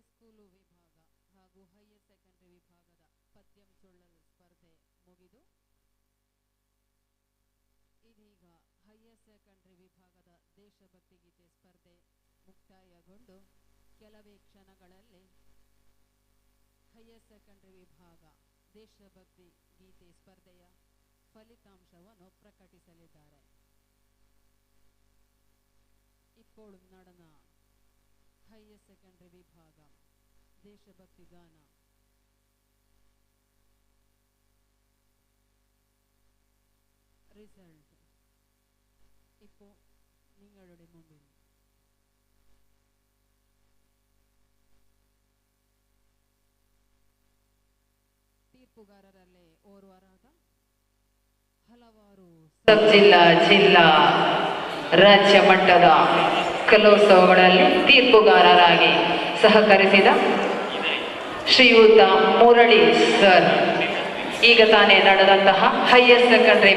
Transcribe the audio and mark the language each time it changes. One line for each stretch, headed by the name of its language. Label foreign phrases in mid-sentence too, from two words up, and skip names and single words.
Kannada: ಹೈಸ್ಕೂಲು ವಿಭಾಗ ಹಾಗೂ ಹೈಯರ್ ಸೆಕೆಂಡರಿ ವಿಭಾಗದ
Malayalam: പദ്യം ചൊല്ലൽ
Kannada: ಸ್ಪರ್ಧೆ ಮುಗಿದು ಇದೀಗ ಹೈಯರ್ ಸೆಕೆಂಡರಿ ವಿಭಾಗದ ದೇಶಭಕ್ತಿ ಗೀತೆ ಸ್ಪರ್ಧೆ ಮುಕ್ತಾಯಗೊಂಡು ಕೆಲವೇ ಕ್ಷಣಗಳಲ್ಲಿ ಹೈಯರ್ ಸೆಕೆಂಡರಿ ವಿಭಾಗ ದೇಶಭಕ್ತಿ ಗೀತೆ ಸ್ಪರ್ಧೆಯ ಫಲಿತಾಂಶವನ್ನು ಪ್ರಕಟಿಸಲಿದ್ದಾರೆ.
Malayalam: ഇപ്പോൾ നടന്ന ഹയർ സെക്കൻഡറി വിഭാഗം ദേശഭക്തി ഗാന റിസൾട്ട് ഇപ്പോൾ നിങ്ങളുടെ മുമ്പിൽ.
Kannada: ತೀರ್ಪುಗಾರರಲ್ಲೇ ಓರ್ವರಾದ ಹಲವಾರು ಸಬ್ ಜಿಲ್ಲಾ ರಾಜ್ಯ ಮಟ್ಟದ ಕಲೋತ್ಸವಗಳಲ್ಲಿ ತೀರ್ಪುಗಾರರಾಗಿ ಸಹಕರಿಸಿದ ಶ್ರೀಯುತ ಮುರಳಿ ಸರ್ ಈಗ ತಾನೇ ನಡೆದಂತಹ ಹೈಯರ್ ಸೆಕೆಂಡರಿ